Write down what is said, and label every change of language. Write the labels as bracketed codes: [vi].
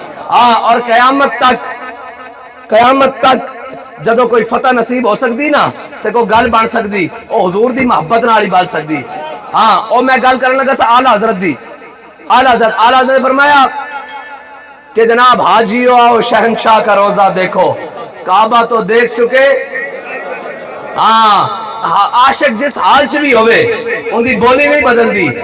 [pa] ہاں اور قیامت تک جدو کوئی فتح نصیب ہو سکتی نا تے کوئی گل بن سکتی او حضور دی محبت نال ہی بن سکتی. ہاں او میں گل کرن لگا سا اعلی حضرت دی. [ur] اعلی حضرت نے فرمایا کہ جناب حاجیو آؤ شہنشاہ کا روزہ دیکھو, کعبہ تو دیکھ چکے. [pa] ہاں عاشق جس حال چ بھی ہوئے ان دی بولی نہیں بدل دی.